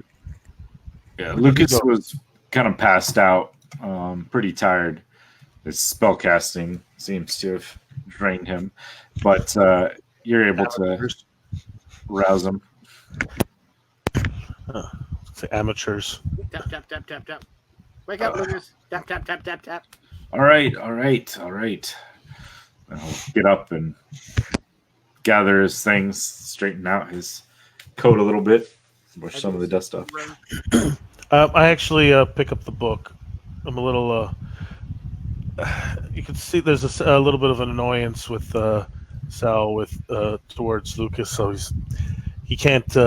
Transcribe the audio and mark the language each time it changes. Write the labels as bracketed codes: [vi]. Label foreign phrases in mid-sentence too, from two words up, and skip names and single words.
[en] Yeah, Where did he Lucas go? was kind of passed out, pretty tired. His spell casting seems to have drained him, but you're able to rouse him. Say amateurs. Tap, tap, tap, tap, tap. Wake up, Lucas. Tap, tap, tap, tap, tap. All right. I'll get up and gather his things, straighten out his coat a little bit, brush some of the dust off. I actually pick up the book. I'm a little. You can see there's a little bit of an annoyance with Sal towards Lucas, so he can't.